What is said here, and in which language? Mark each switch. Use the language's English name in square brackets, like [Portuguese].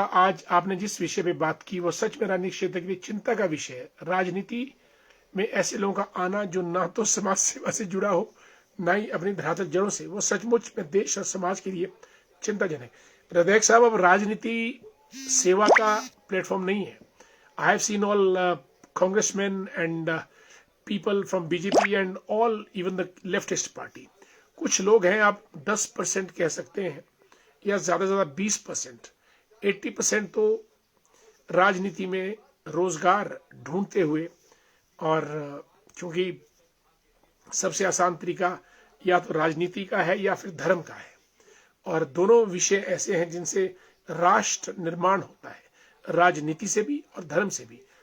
[Hindi] आज आपने जिस विषय पे बात की वो सच में राजनीतिक क्षेत्र के लिए चिंता का विषय है। राजनीति में ऐसे लोगों का आना जो ना तो समाज सेवा से जुड़ा हो, ना ही अपनी धरातल जड़ों से, वो सचमुच में देश और समाज के लिए चिंताजनक। हृदय साहब, अब राजनीति सेवा का प्लेटफॉर्म नहीं है। [English] I have seen all congressman and people from BJP and all even the leftist party। [Hindi] कुछ लोग हैं, आप 10% कह सकते हैं या ज्यादा से ज्यादा 20%, 80% तो राजनीति में रोजगार ढूंढते हुए, और क्योंकि सबसे आसान तरीका या तो राजनीति का है या फिर धर्म का है, और दोनों विषय ऐसे हैं जिनसे राष्ट्र निर्माण होता है, राजनीति से भी और धर्म से भी।